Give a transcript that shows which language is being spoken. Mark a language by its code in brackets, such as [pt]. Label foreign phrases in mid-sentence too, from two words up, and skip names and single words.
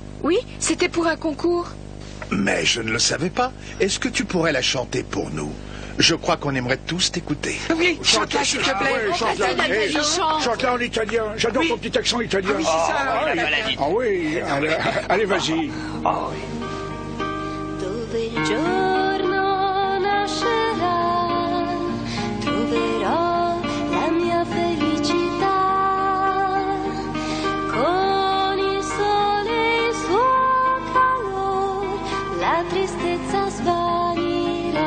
[fr] Oui, c'était pour un concours. Mais je ne le savais pas. Est-ce que tu pourrais la chanter pour nous? Je crois qu'on aimerait tous t'écouter. Oui, chante-la, s'il te plaît. Ouais, chante-la. Nathalie, chante. Chante-la en italien. J'adore ton petit accent italien. oui, c'est ça. Ah, la oui. maladie. Ah oui, allez, vas-y. [it] Dove il giorno nascerà, troverò la mia felicità. Con il sole e il suo calore, la tristezza svanirà.